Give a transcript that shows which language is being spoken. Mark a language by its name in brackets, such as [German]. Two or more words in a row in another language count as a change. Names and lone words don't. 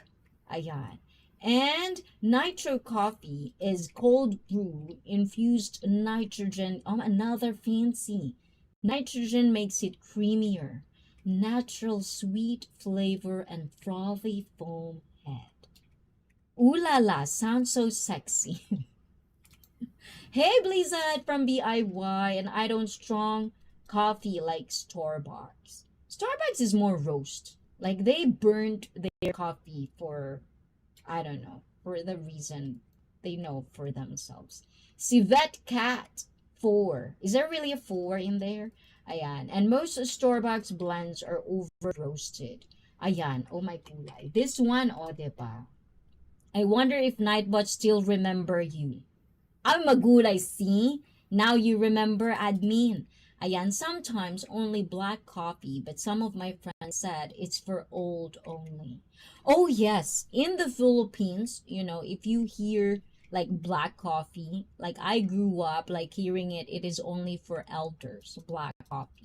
[English] Ayan. And nitro coffee is cold brew infused nitrogen. Oh, another fancy. Nitrogen makes it creamier. Natural sweet flavor and frothy foam head. Ooh la la, sounds so sexy. Hey, Blizzard from BIY, and I don't strong coffee like Starbucks. Starbucks is more roast. Like they burnt their coffee for, I don't know, for the reason they know for themselves. Civet Cat 4. Is there really a 4 in there? Ayan. And most Starbucks blends are over roasted. Ayan. Oh my gulay. This one, oh, diba? I wonder if Nightbot still remember you. [Filipino] Ay magulay, [English] see? Now you remember, admin. Ayan, sometimes only black coffee, but some of my friends said it's for old only. Oh yes, in the Philippines, if you hear like black coffee, like I grew up like hearing it is only for elders, black coffee.